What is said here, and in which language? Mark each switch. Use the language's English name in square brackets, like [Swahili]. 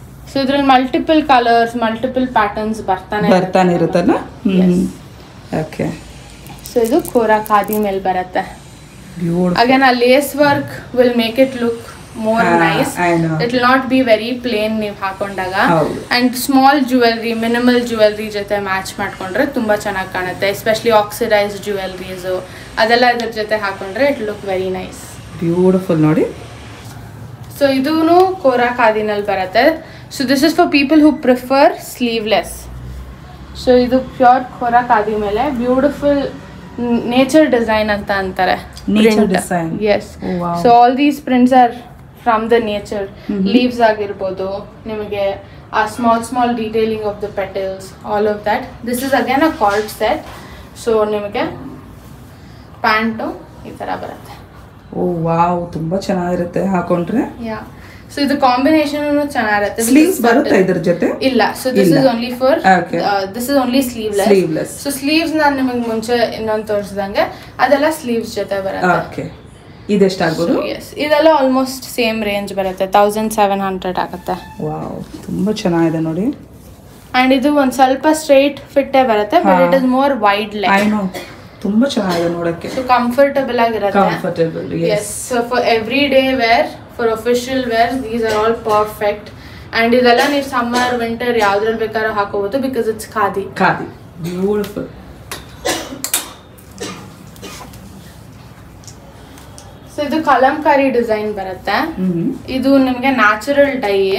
[Kannada] So ಇದ್ರಲ್ಲಿ multiple colours, multiple patterns ಬರ್ತಾನೆ ಇರುತ್ತಲ್ಲ. ಓಕೆ, ಸೊ ಇದು ಕೋರಾ ಖಾದಿ ಮೇಲೆ ಬರುತ್ತೆ. [English] Again ಆ lace work will make it look more nice. It will not be very plain [Kannada] ನೀವು ಹಾಕೊಂಡಾಗ. [English] and small jewelry, minimal jewelry [Kannada] ಜೊತೆ ಮ್ಯಾಚ್ ಮಾಡ್ಕೊಂಡ್ರೆ ತುಂಬಾ ಚೆನ್ನಾಗಿ ಕಾಣುತ್ತೆ. [English] especially oxidised jewelleries [Kannada] ಅದೆಲ್ಲ ಇದ್ರ ಜೊತೆ ಹಾಕೊಂಡ್ರೆ [English] It look very nice. [Kannada] Beautiful ನೋಡಿ. ಸೊ ಇದೂನು ಕೋರಾ ಖಾದಿನಲ್ಲಿ ಬರುತ್ತೆ. [English] So this is for people who prefer sleeveless. [Kannada] So ಇದು ಪ್ಯೂರ್ ಕೋರಾ ಖಾದಿ ಮೇಲೆ ಬ್ಯೂಟಿಫುಲ್ ನೇಚರ್ ಡಿಸೈನ್ ಅಂತ ಅಂತಾರೆ. [English] Nature design. Yes. So all these prints are from the nature. Leaves [Kannada] ಆಗಿರ್ಬೋದು, ನಿಮಗೆ ಆ [English] Small detailing of the petals, all of that. This is again a card set. So [Kannada] ನಿಮಗೆ pant ಈ ಥರ ಬರುತ್ತೆ. Wow, ತುಂಬಾ ಚೆನ್ನಾಗಿರುತ್ತೆ ಹಾಕೊಂಡ್ರೆ. ಯಾ, ಸೊ ಇದು ಕಾಂಬಿನೇಷನ್ ಚೆನ್ನಾಗಿರುತ್ತೆ. ಸ್ಲೀವ್ಸ್ ಬರುತ್ತೆ ಇದ್ರ ಜೊತೆ? ಇಲ್ಲ. [English] So this is only for this is only sleeveless. [Kannada] So sleeves ನಾನು ನಿಮಗೆ ಮುಂಚೆ ಇನ್ನೊಂದು ತೋರಿಸಿದಂಗೆ ಅದೆಲ್ಲ ಸ್ಲೀವ್ಸ್ ಜೊತೆ ಬರುತ್ತೆ. ಓಕೆ, ಇದೆಷ್ಟಾಗ್ಬೋದು? ಎಸ್, ಇದೆಲ್ಲ ಆಲ್ಮೋಸ್ಟ್ ಸೇಮ್ ರೇಂಜ್ ಬರುತ್ತೆ. 1700 ಆಗುತ್ತೆ. ವಾವ್, ತುಂಬಾ ಚೆನ್ನಾಗಿದೆ ನೋಡಿ. [English] and [Kannada] ಇದು ಒಂದು ಸ್ವಲ್ಪ ಸ್ಟ್ರೈಟ್ ಫಿಟ್ಟೇ ಬರುತ್ತೆ, [English] But it is more wide leg. I know, [Kannada] ತುಂಬಾ ಚೆನ್ನಾಗಿದೆ ನೋಡಕ್ಕೆ. ಸೊ ಕಂಫರ್ಟಬಲ್ ಆಗಿರುತ್ತೆ. [English] Comfortable, yes. So for everyday wear, for official wear, these are all perfect. [Kannada] And ಇದೆಲ್ಲ ನೀವು ಸಮ್ಮರ್ ವಿಂಟರ್ ಯಾವ್ದ್ರಲ್ಲಿ ಬೇಕಾದ್ರೂ ಹಾಕೋಬಹುದು [English] Because it's khadi. Beautiful. [Kannada] So ಇದು ಕಲಂಕಾರಿ ಡಿಸೈನ್ ಬರುತ್ತೆ. ಇದು ನಿಮಗೆ ನ್ಯಾಚುರಲ್ ಡೈ.